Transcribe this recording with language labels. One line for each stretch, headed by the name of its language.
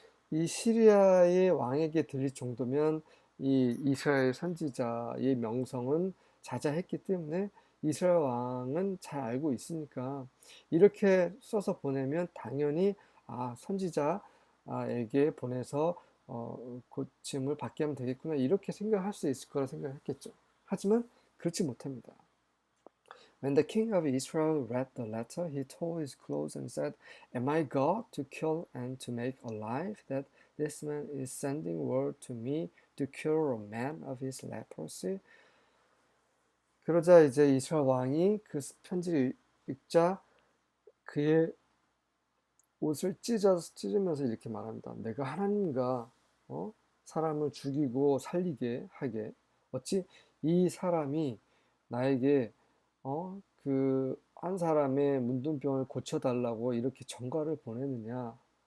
Korean: 이 시리아의 왕에게 들릴 정도면 이 이스라엘 선지자의 명성은 자자했기 때문에 이스라엘 왕은 잘 알고 있으니까 이렇게 써서 보내면 당연히 선지자에게 보내서 고침을 받게 하면 되겠구나, 이렇게 생각할 수 있을 거라 생각했겠죠. 하지만 그렇지 못합니다.
English: When the king of Israel read the letter, he tore his clothes and said, Am I God to kill and to make alive, that this man is sending word to me to cure a man of his leprosy?
Korean: 그러자 이제 이스라엘 왕이 그 편지를 읽자 그의 옷을 찢으면서 이렇게 말합니다. 내가 하나님과 사람을 죽이고 살리게 하게 어찌 이 사람이 나에게 그 한 사람의 문둥병을 고쳐달라고 이렇게 전가를 보내느냐?